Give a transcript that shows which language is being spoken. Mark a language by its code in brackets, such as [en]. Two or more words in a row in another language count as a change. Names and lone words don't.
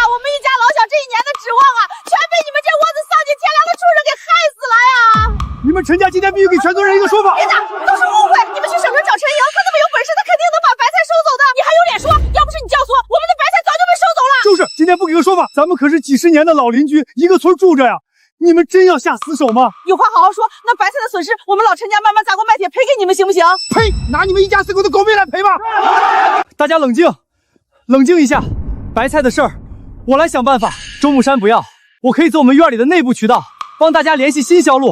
[zh] 我們一家老小這1年的指望啊，全被你們這窩子喪盡天良的畜生給害死了呀！你們陳家今天必須給全村人一個說法。別打，都是誤會。你們去省城找陳瑩，他那麼有本事，他肯定能把白菜收走的。你還有臉說？要不是你教唆，我們的白菜早就被收走了。就是，今天不給個說法，咱們可是幾十年的老鄰居，一個村住着呀。你們真要下死手嗎？有話好好說，那白菜的損失，我們老陳家慢慢砸鍋賣鐵賠給你們，行不行？呸！拿你們一家4口的狗命來賠吧！大家冷靜，冷靜一下。白菜的事兒，我來想辦法。周木山不要，我可以做我們院裡的內部渠道，幫大家聯繫新銷路。